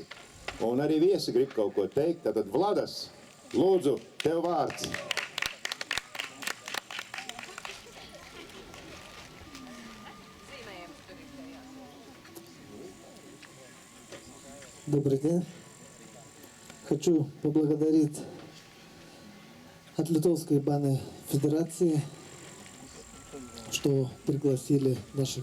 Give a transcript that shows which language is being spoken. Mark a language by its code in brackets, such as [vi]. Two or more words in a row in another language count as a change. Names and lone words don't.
[lv] Un arī viesi grib kaut ko teikt. Tātad Vladas, lūdzu, tev vārds. [ru] Добрый день. Хочу поблагодарить от Литовской банной федерации, что пригласили наших